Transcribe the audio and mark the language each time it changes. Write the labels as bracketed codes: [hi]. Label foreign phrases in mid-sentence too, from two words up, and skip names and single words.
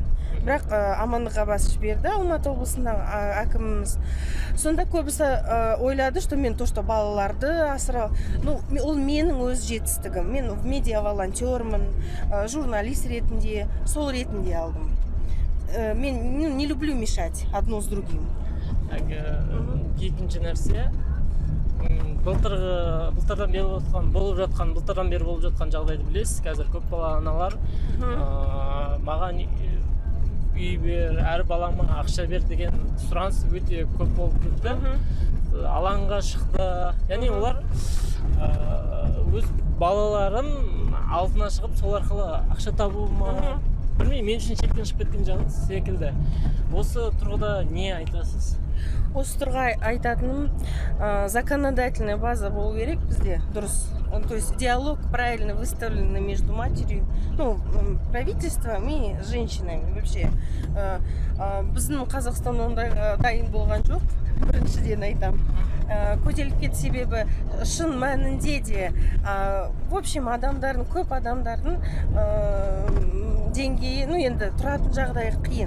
[kk] Бірақ Амандық Абасович берді, Алматы облысындағы әкіміміз. Сонда көбісі ойлады, что мен [ru] то, что [kk] балаларды асырау, ол менің өз жетістігім. Мен медиа волонтермын, журналист ретінде, сол ретінде алдым. [ru] Мен не люблю мешать одно с другим. [kk] Екінші нәрсе, былтырдан бері болып жатқан жағдайды білесіз. Қазір көп бала аналар маған үй бер, әр балама ақша бер деген сұраныс өте көп болып кетті. Алаңға шықты. Яғни олар өз балаларын алдына шығып, сол арқылы ақша табу ма? Білмеймін, мен үшін шектен шығып кеткен жағын секілді. Осы тұрғыда не айтасыз? Осы тұрға айтатыным, [ru] законодательная база [kk] болу керек бізде, дұрыс. [ru] То есть диалог правильно выставленный между матерью, правительством и женщинами вообще. [kk] Біздің Қазақстан ондайға дайын болған жоқ, біріншіден айтам. көтеріліп кетті. Себебі шын мәнінде де [ru] в общем [kk] адамдардың, көп адамдардың деңгейі, енді тұратын жағдайы қиын.